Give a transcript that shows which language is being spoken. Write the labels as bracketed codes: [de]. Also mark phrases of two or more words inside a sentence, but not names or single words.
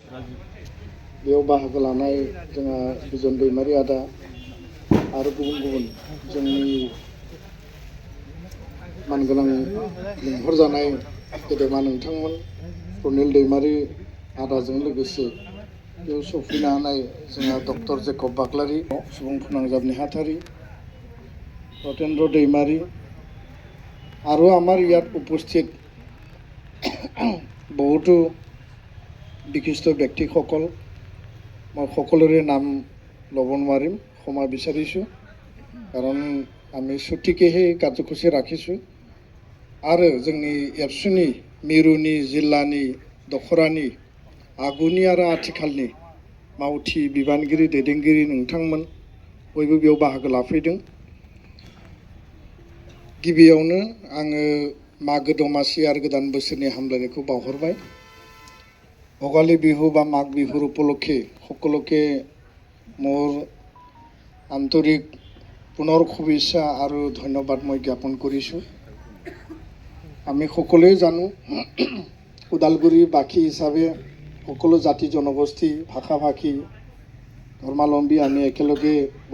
[brx] बेयाव बाहागो लानाय जोंहा बिजन दैमारि आदा आरो गुबुन गुबुन जोंनि मानगोनां लिंहरजानाय गेदेमा नोंथांमोन प्रनिल दैमारि आदाजों लोगोसे बेयाव सफैनो हानाय जोंहा डक्टर जेकब बाग्लारि सुबुं फोनांजाब नेहाथारि रतेन्द्र दैमारि [as] আৰু আমাৰ ইয়াত উপস্থিত বহুতো বিশিষ্ট ব্যক্তিসকল মই সকলোৰে নাম ল'ব নোৱাৰিম ক্ষমা বিচাৰিছোঁ কাৰণ আমি ছুটিকেহে কাৰ্যসূচী ৰাখিছোঁ [brx] आरो जोंनि एबसुनि मिरुनि जिल्लानि दखरानि आगुनि आरो आथिखालनि मावथि बिबानगिरि दैदेनगिरि नोंथांमोन बयबो बेयाव बाहागो लाफैदों गिबियावनो आङो मागो दमासि आरो गोदान बोसोरनि हामलायनायखौ बावहरबाय [as] ভগালী বিহু বা মাঘ বিহুৰ উপলক্ষে সকলোকে মোৰ আন্তৰিক পুনৰ শুভেচ্ছা আৰু ধন্যবাদ মই জ্ঞাপন কৰিছোঁ আমি সকলোৱে জানো ওদালগুৰিবাসী হিচাপে সকলো জাতি জনগোষ্ঠী ভাষা ভাষী ধৰ্মাৱলম্বী আমি একেলগে